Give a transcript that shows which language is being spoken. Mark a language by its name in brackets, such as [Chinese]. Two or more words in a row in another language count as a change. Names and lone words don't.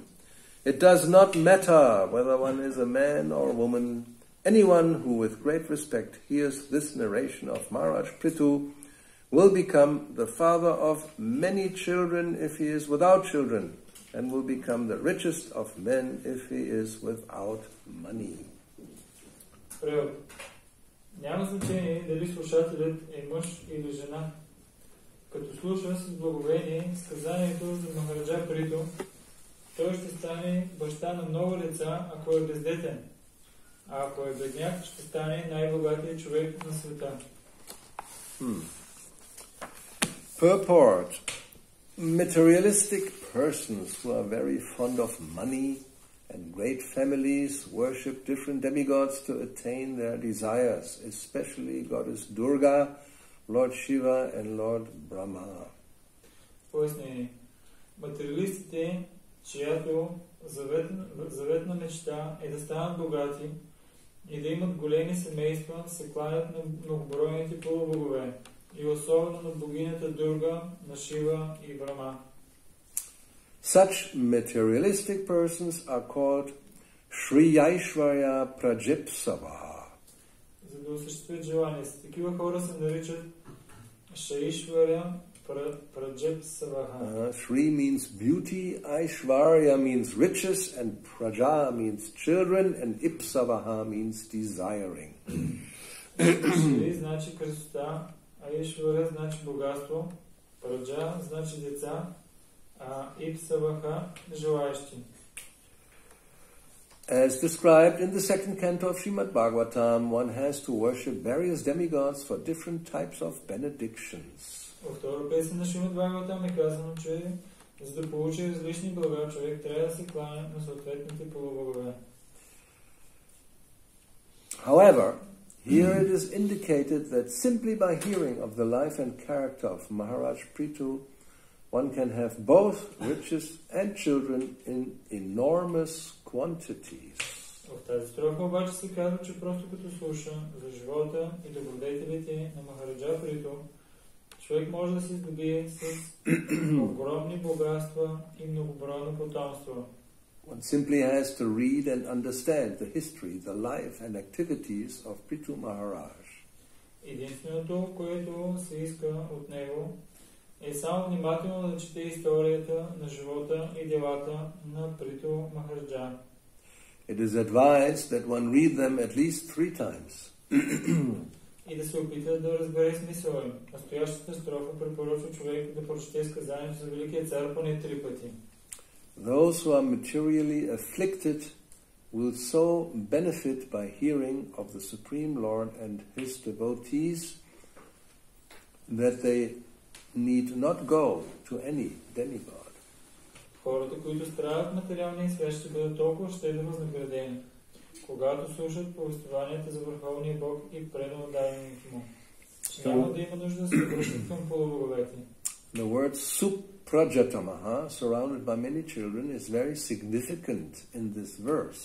[English] It does not matter whether one is a man or a woman. Anyone who with great respect hears this narration of Maharaj Prithu will become the father of many children if he is without children, and will become the richest of men if he is without money. [Bulgarian] Превод. Няма значение дали слушателят е мъж или жена. Като слуша с благовение сказанието за Махараджа Приту, той ще стане баща на много деца, ако е бездетен. А ако е бедняк, ще стане най-богатият човек на света. [English] Purport. Materialistic persons who are very fond of money and great families worship different demigods to attain their desires, especially Goddess Durga, Lord Shiva and Lord Brahma. [Bulgarian] Пояснение. Материалистите, чиято заветна мечта е да станат богати и да имат големи семейства, се кланят на многобройните полубогове и особено на богинята Дурга, на Шива и Брама. [English] Such materialistic persons are called Shri Aishwarya Prajipsavaha. [Bulgarian] За да осъществят желания си, такива хора се наричат Шаишваря Prajipsavaha. [English] Shri means beauty, Aishwarya means riches, and Praja means children, and Ipsavaha means desiring. [Bulgarian] Шри значи красота, Аишваря значи богатство, Праджа значи деца, а Ипсаваха желаещи. [English] As described in the second canto of Srimad Bhagavatam, one has to worship various demigods for different types of benedictions. [Bulgarian] Във втора песен на Шримад Бхагаватам е казано, че за да получи различни блага, човек трябва да се кланя на съответните полубогове. [English] However, here it is indicated that simply by hearing of the life and character of Maharaj Prithu, one can have both riches and children in enormous quantities. [Bulgarian] В тази строфа обаче се казва, че просто като слуша за живота и добродетелите на Махараджа Приту, човек може да се здобие с огромни богатства и многобройно потомство. [English] One simply has to read and understand the history, the life and activities of Prithu Maharaj. [Bulgarian] Единственото, което се иска от него, е само внимателно да чете историята на живота и делата на Приту Махараджа. [English] It is advised that one read them at least 3 times. [Bulgarian] И да се опита да разбере смисъла им. Настоящата строфа препоръчва човек да прочете сказанието за Великия цар поне 3 пъти. [English] Those who are materially afflicted will so benefit by hearing of the Supreme Lord and His devotees that they need not go to any demigod. [Bulgarian] Хората, които страдат материалния свят, ще бъдат толкова щедро възнаградени, когато слушат повествованията за Върховния Бог и предано дадените му. Няма да има нужда да се обръщат към полубоговете. [English] The word Suprajatamaha, surrounded by many children, is very significant in this verse.